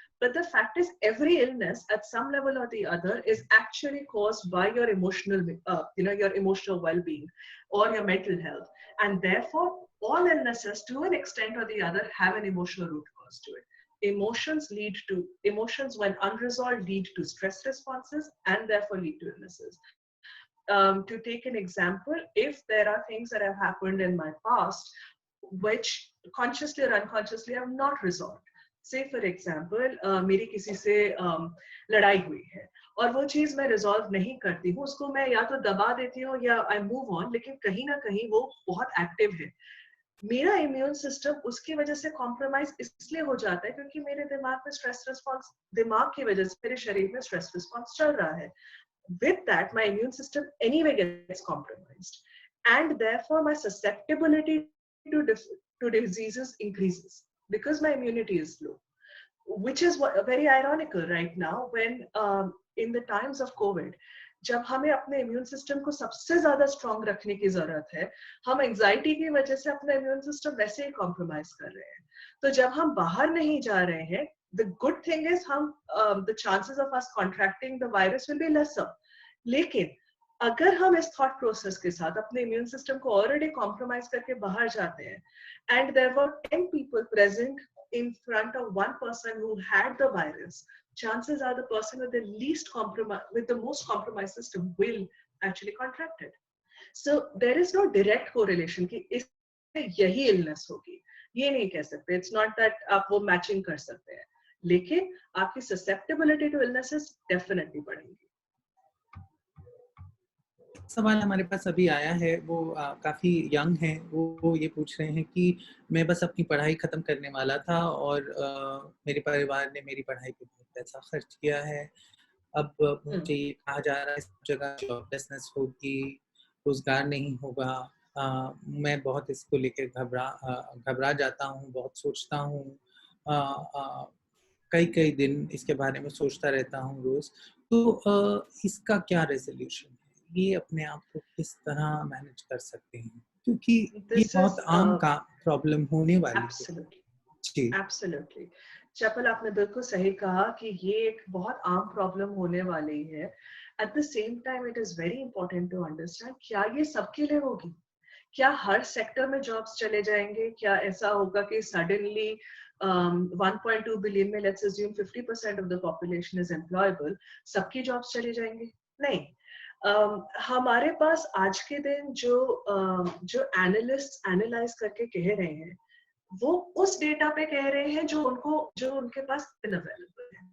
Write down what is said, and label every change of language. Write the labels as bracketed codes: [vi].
[en] But the fact is, every illness at some level or the other is actually caused by your emotional, your emotional well-being or your mental health. And therefore, all illnesses to an extent or the other have an emotional root cause to it. Emotions when unresolved lead to stress responses and therefore lead to illnesses. To take an example, if there are things that have happened in my past which consciously or unconsciously I have not resolved, say for example [hi] मेरी किसी से लड़ाई हुई है और वो चीज मैं रिजॉल्व नहीं करती हूँ, उसको मैं या तो दबा देती हूँ या आई मूव ऑन, लेकिन कहीं ना कहीं वो बहुत एक्टिव है. मेरा इम्यून सिस्टम उसकी वजह से कॉम्प्रोमाइज इसलिए हो जाता है क्योंकि मेरे दिमाग में स्ट्रेस रिस्पॉन्स, दिमाग की वजह से मेरे शरीर में स्ट्रेस रिस्पॉन्स चल रहा है. [en] With that, my immune system anyway gets compromised, and therefore my susceptibility to diseases increases because my immunity is low. Which is very ironical right now when in the times of COVID, [hi] जब हमें अपने immune system को सबसे ज्यादा strong रखने की जरूरत है, हम एंजाइटी की वजह से अपना इम्यून सिस्टम वैसे ही कॉम्प्रोमाइज कर रहे हैं. तो जब हम बाहर नहीं जा रहे हैं, [en] the good thing is हम the chances of us contracting the virus will be lesser. [hi] लेकिन अगर हम इस थॉट प्रोसेस के साथ अपने इम्यून सिस्टम को ऑलरेडी कॉम्प्रोमाइज करके बाहर जाते हैं, [en] and there were 10 people present in front of one person who had the virus, chances are the person with the least compromise, with the most compromised system will actually contract it. So there is no direct correlation [hi] कि इससे यही illness होगी, ये नहीं कह सकते. [en] It's not that [hi] आप वो matching कर सकते हैं, लेकिन आपकी [en] susceptibility to illnesses definitely [hi] बढ़ेगी. सवाल हमारे पास अभी आया है, वो काफ़ी यंग है. वो ये पूछ रहे हैं कि मैं बस अपनी पढ़ाई ख़त्म करने वाला था और मेरे परिवार ने मेरी पढ़ाई पे बहुत पैसा खर्च किया है. अब मुझे ये कहा जा रहा है सब जगह जॉबलेसनेस होगी, रोज़गार नहीं होगा. मैं बहुत इसको लेकर घबरा जाता हूँ, बहुत सोचता हूँ. कई दिन इसके बारे में सोचता रहता हूँ रोज़. तो इसका क्या रेज़ोल्यूशन है? ये अपने आप को किस तरह मैनेज कर सकते हैं? क्योंकि ये बहुत आम का प्रॉब्लम होने वाली है. जी. [en] Absolutely. [hi] चपल, आपने बिल्कुल सही कहा कि ये एक बहुत आम प्रॉब्लम होने वाली है. [en] At the same time, it is very important to understand [hi] क्या ये सबके लिए होगी? क्या हर सेक्टर में जॉब्स चले जाएंगे? क्या ऐसा होगा कि सडनली 1.2 बिलियन में [en] let's assume 50% of the population is employable, [hi] सबकी जॉब्स चले जाएंगे? नहीं. हमारे पास आज के दिन जो एनालिस्ट एनालाइज करके कह रहे हैं, वो उस डेटा पे कह रहे हैं जो उनके पास अवेलेबल है.